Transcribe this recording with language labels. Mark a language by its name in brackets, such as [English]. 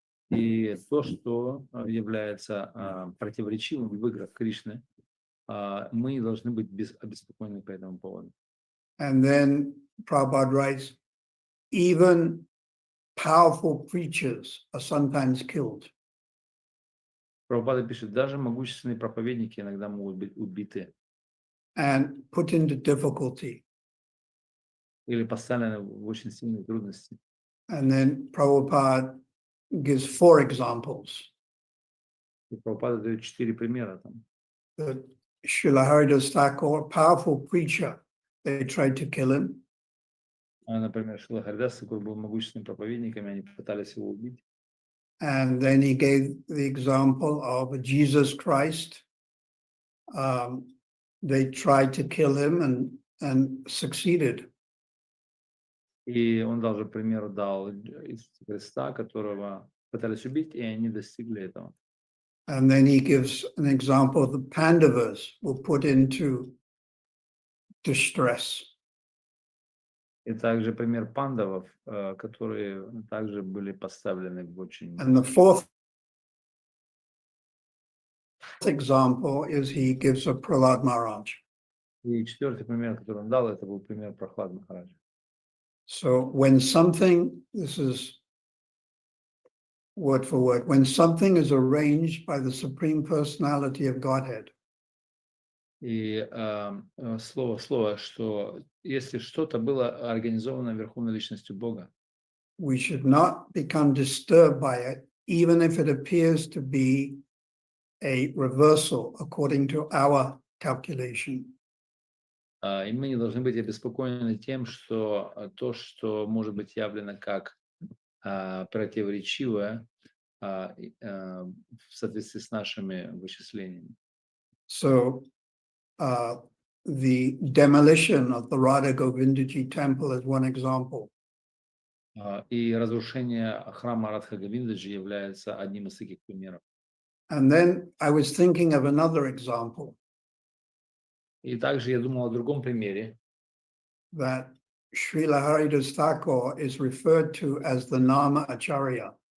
[Russian] И то, что является противоречивым в играх Кришны, мы не должны быть обеспокоены по этому поводу. [English] And then Prabhupada writes, even powerful preachers are sometimes killed. [Russian] Прабхупада пишет, даже могущественные проповедники иногда могут быть убиты [English] And put into difficulty. [Russian] или поставлены в очень сильные трудности. [English] And then Prabhupada gives 4 examples. [Russian] И Прабхупада дает 4 примера там. [English] That Srila Haridas Thakur, a powerful preacher, they tried to kill him. [Russian] Например, Шрила Харидас Тхакур был могущественным проповедником, и они пытались его убить. [English] And then he gave the example of Jesus Christ. They tried to kill him and succeeded. [Russian] И он даже пример дал Иисуса Христа, которого пытались убить, и они достигли этого. [English] And then he gives an example of the Pandavas were put into distress. [Russian] И также пример пандавов, которые также были поставлены в очень... [English] And the 4th example is he gives of Prahlad Maharaj. [Russian] И 4-й пример, который он дал, это был пример Прохлад Махараджа. [English] So when something, this is word for word, when something is arranged by the Supreme Personality of Godhead, [Russian] И слово в слово, что если что-то было организовано Верховной Личностью Бога, [English] we should not become disturbed by it, even if it appears to be a reversal according to our calculation. [Russian] и мы не должны быть обеспокоены тем, что то, что может быть явлено как противоречивое в соответствии с нашими вычислениями. [English] So the demolition of the Radha Govindaji temple is one example. [Russian] И разрушение храма Радха Говиндаджи является одним из таких примеров. [English] And then I was thinking of another example. [Russian] И также я думал о другом примере, [English] That Srila Haridas Thakur is referred to as the Nama Acharya.